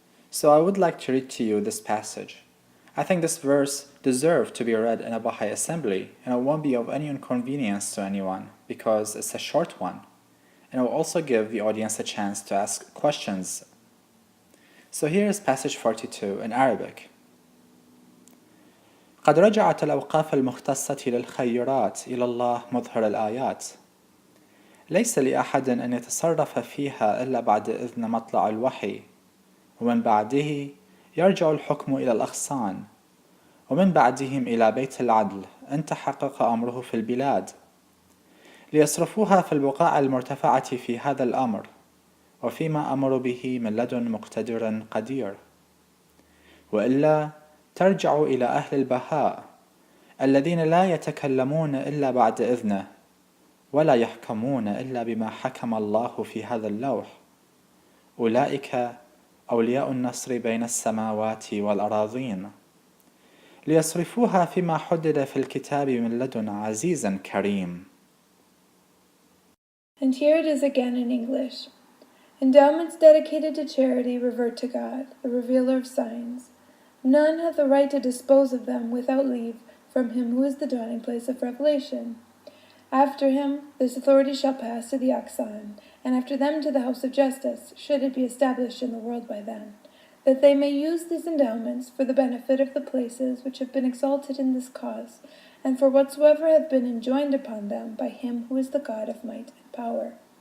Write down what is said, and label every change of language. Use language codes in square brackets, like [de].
[en] So I would like to read to you this passage. I think this verse deserves to be read in a Baha'i assembly, and it won't be of any inconvenience to anyone because it's a short one, and it will also give the audience a chance to ask questions. So here is passage 42 in Arabic. [ar] قد رجعت الأوقاف المختصة للخيرات إلى الله مظهر الآيات. ليس لأحد أن يتصرف فيها إلا بعد إذن مطلع الوحي، ومن بعده يرجع الحكم إلى الأغصان، ومن بعدهم إلى بيت العدل إن تحقق أمره في البلاد، ليصرفوها في البقاع المرتفعة في هذا الأمر، وفيما أمر به من لدن مقتدر قدير، وإلا ترجع إلى أهل البهاء الذين لا يتكلمون إلا بعد إذنه، ولا يحكمون إلا بما حكم الله في هذا اللوح. أولئك أولياء النصر بين السماوات والأراضين، ليصرفوها فيما حدد في الكتاب من لدن عزيز كريم. [en] And here it is again in English. Endowments dedicated to charity revert to God, the revealer of signs. None have the right to dispose of them without leave from him who is the dwelling place of revelation. After him, this authority shall pass to the Aqsan, and after them to the house of justice, should it be established in the world by them, that they may use these endowments for the benefit of the places which have been exalted in this cause, and for whatsoever hath been enjoined upon them by him who is the God of might and power.